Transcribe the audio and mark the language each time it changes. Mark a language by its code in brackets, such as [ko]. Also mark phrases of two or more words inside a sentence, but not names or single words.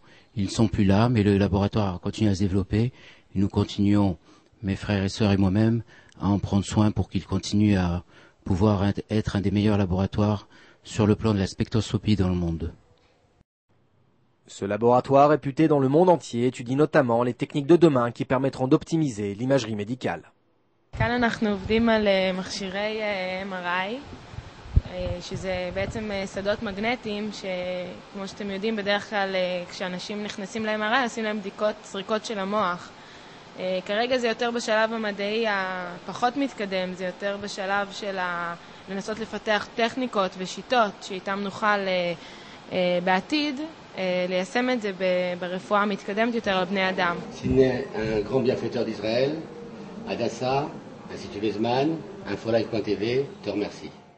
[fr] Ils ne sont plus là, mais le laboratoire continue à se développer et nous continuons, mes frères et sœurs et moi-même, à en prendre soin pour qu'il continue à pouvoir être un des meilleurs laboratoires sur le plan de la spectroscopie dans le monde. Ce laboratoire réputé dans le monde entier étudie notamment les techniques de demain qui permettront d'optimiser l'imagerie médicale. [he] כאן אנחנו עובדים על מכשירי MRI, שזה בעצם שדות מגנטיים שכמו שאתם יודעים בדרך כלל כשאנשים נכנסים ל-MRI עושים להם בדיקות סריקות של המוח. כרגע זה יותר בשלב המדעי הפחות מתקדם, זה יותר בשלב של לנסות לפתח טכניקות ושיטות שאיתם נוכל בעתיד ליישם את זה ברפואה מתקדמת יותר על בני אדם. [fr] Sidney, un grand bienfaiteur d'Israël, Hadassah, Institut Weizmann, Infolive.tv, te remercie.